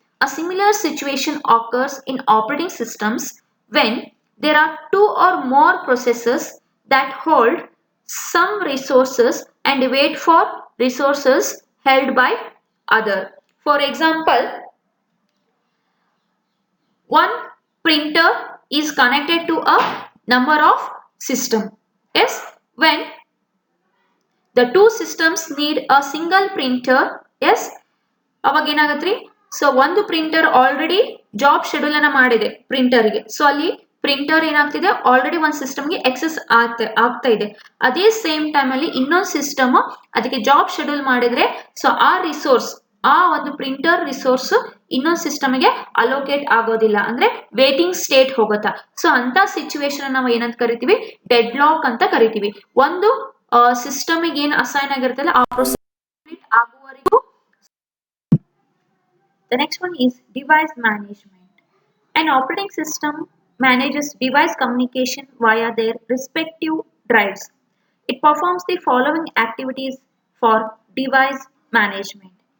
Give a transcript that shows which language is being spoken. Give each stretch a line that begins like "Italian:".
English: A similar situation occurs in operating systems when there are two or more processes that hold some resources and wait for resources held by other. For example, one printer is connected to a number of systems. Yes, when the two systems need a single printer, yes,
Kannada: ಅವಾಗ ಏನಾಗತ್ರಿ so ಒಂದು printer already job schedule ಅನ್ನ ಮಾಡಿದೆ ಪ್ರಿಂಟರ್ಗೆ. So ಅಲ್ಲಿ printer ಏನಾಗ್ತಿದೆ already ಒಂದು ಸಿಸ್ಟಮ್ಗೆ excess ಆಗ್ತಾ ಇದೆ. ಅದೇ ಸೇಮ್ ಟೈಮ್ ಅಲ್ಲಿ ಇನ್ನೊಂದು ಸಿಸ್ಟಮ್ ಅದಕ್ಕೆ ಜಾಬ್ ಶೆಡ್ಯೂಲ್ ಮಾಡಿದ್ರೆ ಸೊ ಆ ರಿಸೋರ್ಸ್ ಆ ಒಂದು ಪ್ರಿಂಟರ್ ರಿಸೋರ್ಸ್ ಇನ್ನೊಂದು ಸಿಸ್ಟಮ್ಗೆ ಅಲೋಕೇಟ್ ಆಗೋದಿಲ್ಲ, ಅಂದ್ರೆ ವೇಟಿಂಗ್ ಸ್ಟೇಟ್ ಹೋಗುತ್ತಾ. ಸೊ ಅಂತ ಸಿಚುವೇಶನ್ ನಾವು ಏನಂತ ಕರಿತೀವಿ ಡೆಡ್ ಲಾಕ್ ಅಂತ ಕರಿತೀವಿ. ಒಂದು ಸಿಸ್ಟಮ್ಗೆ ಏನ್ ಅಸೈನ್ ಆಗಿರ್ತಲ್ಲ ಆ ಪ್ರೊಸೆಸ್ ಆಗುವವರೆಗೂ
English: The next one is device management. An operating system manages device communication via their respective drives. It performs the following activities for device management.